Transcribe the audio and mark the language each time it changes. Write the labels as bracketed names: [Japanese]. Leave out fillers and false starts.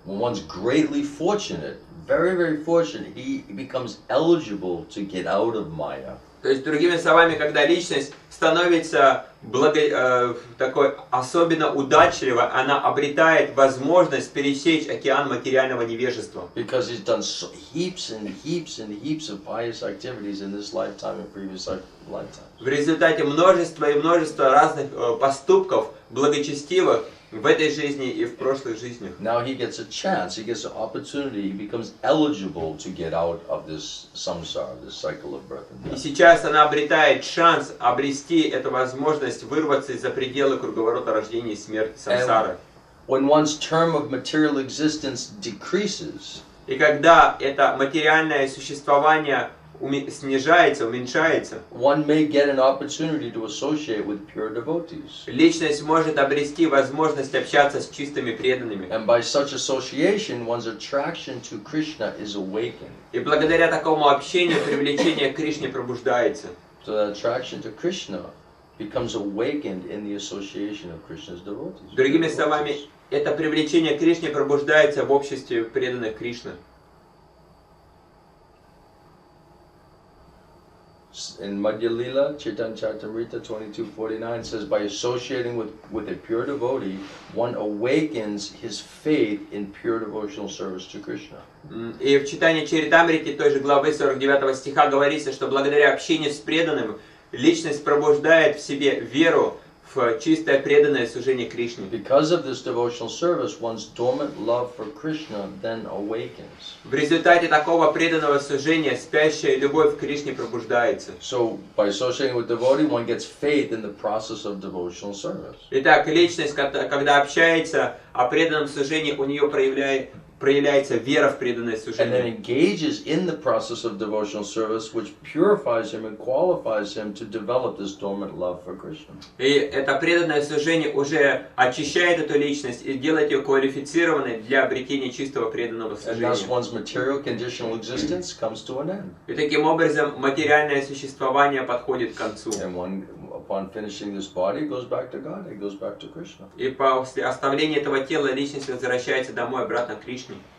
[English] When one's greatly fortunate, very, very fortunate, he becomes eligible to get out of Maya. [Russian] То есть, другими словами, когда личность становится такой особенно удачливой, она обретает возможность пересечь океан материального невежества. [English] Because he's done heaps and heaps and heaps of pious activities in this lifetime and previous lifetimes. [Russian] В результате множества и множества разных поступков благочестивых в этой жизни и в прошлых жизнях. [English] Now he gets a chance, he gets an opportunity, he becomes eligible to get out of this samsara, this cycle of birth and [Russian] И [English] death. [Russian] сейчас она обретает шанс обрести эту возможность вырваться из-за пределы круговорота рождения и смерти самсары. [English] When one's term of material existence decreases, [Russian] И когда это материальное существование снижается, уменьшается, [English] one may get an opportunity to associate with pure devotees. [Russian] личность может обрести возможность общаться с чистыми преданными. [English] And by such association, one's attraction to Krishna is awakened. [Russian] И благодаря такому общению привлечение к Кришне пробуждается. [English] So that attraction to Krishna becomes awakened in the association of Krishna's devotees. [Russian] Другими словами, это привлечение к Кришне пробуждается в обществе преданных Кришны. [English] In Madhya Lila, Caitanya-caritamrita 22:49 says, by associating with a pure devotee, one awakens his faith in pure devotional service to Krishna. [Russian] И в Чайтанья-caritamrите той же главы 49 стиха говорится, что благодаря общению с преданным личность пробуждает в себе веру в чистое преданное служение Кришне. [English] Because of this devotional service, one's dormant love for Krishna then awakens. [Russian] В результате такого преданного служения спящая любовь к Кришне пробуждается. [English] So, by associating with devotee, one gets faith in the process of devotional service. [Russian] Итак, личность, когда общается о преданном служении, у нее проявляется вера в преданное [English] And then [Russian] служение. [English] engages in the process of devotional service, which purifies him and qualifies him to develop this dormant love for Krishna. [Russian] И это преданное служение уже очищает эту личность и делает ее квалифицированной для обретения чистого преданного [English] And thus [Russian] служения. [English] one's material conditional existence comes to an end. [Russian] И таким образом материальное существование подходит к концу. [English] And one, upon finishing this body, goes back to God, it goes back to Krishna. [Russian] И после оставления этого тела личность возвращается домой, обратно к Кришне.